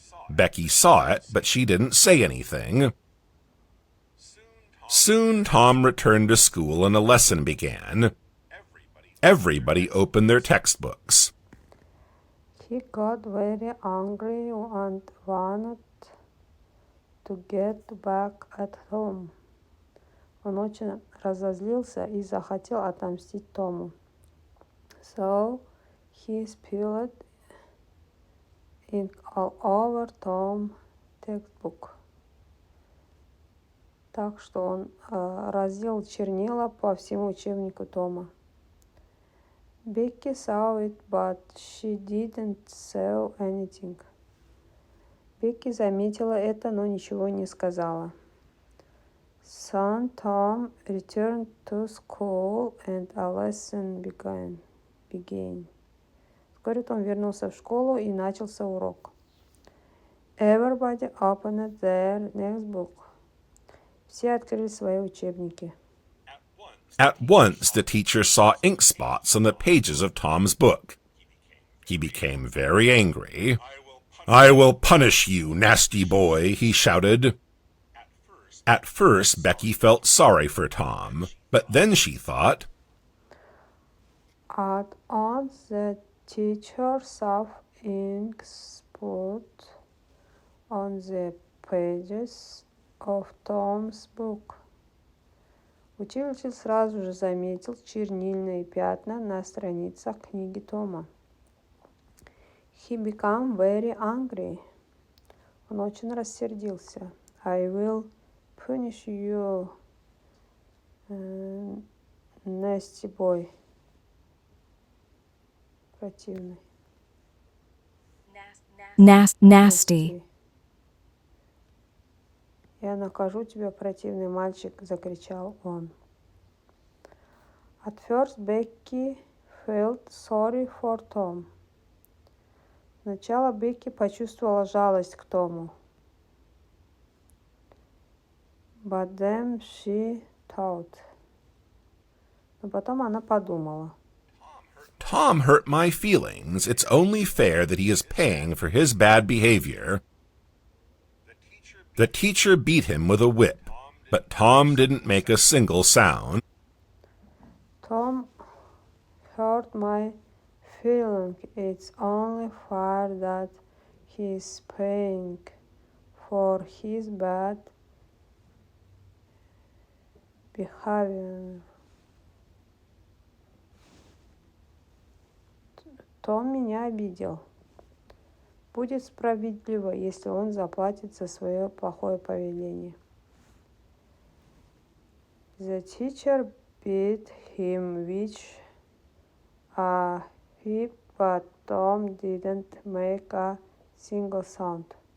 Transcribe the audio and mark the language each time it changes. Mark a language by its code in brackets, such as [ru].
[en] Becky saw it, but she didn't say anything. Soon Tom returned to school and a lesson began. Everybody opened their textbooks. He got very angry and wanted to get back at Tom. [ru] Он очень разозлился и захотел отомстить Тому. [en] So he spilled ink all over Tom's textbook. [ru] Так что он разлил чернила по всему учебнику Тома. [en] Becky saw it, but she didn't say anything. [ru] Бекки заметила это, но ничего не сказала. [en] Soon Tom returned to school and a lesson began. [ru] Вскоре Том вернулся в школу и начался урок. [en] Everybody opened their next book. [ru] Все открыли свои учебники. [en] At once, the teacher saw ink spots on the pages of Tom's book. He became very angry. I will punish you, nasty boy, he shouted. At first, Becky felt sorry for Tom, but then she thought, At once the teacher saw ink spots on the pages of Tom's book. [ru] Учитель сразу же заметил чернильные пятна на страницах книги Тома. [en] He became very angry. [ru] Он очень рассердился. [en] I will punish you, nasty boy. [ru] Противный. [en] Nasty. [ru] «Я накажу тебя, противный мальчик!» — закричал он. [en] At first Becky felt sorry for Tom. [ru] Сначала Бекки почувствовала жалость к Тому. [en] But then she thought. [ru] Но потом она подумала. [en] Tom hurt my feelings. It's only fair that he is paying for his bad behavior. The teacher beat him with a whip, but Tom didn't make a single sound. Tom hurt my feeling. It's only fair that he's paying for his bad behavior. [ru] Том меня обидел. Будет справедливо, если он заплатит за свое плохое поведение. [en] The teacher beat him with a whip, but Tom didn't make a single sound.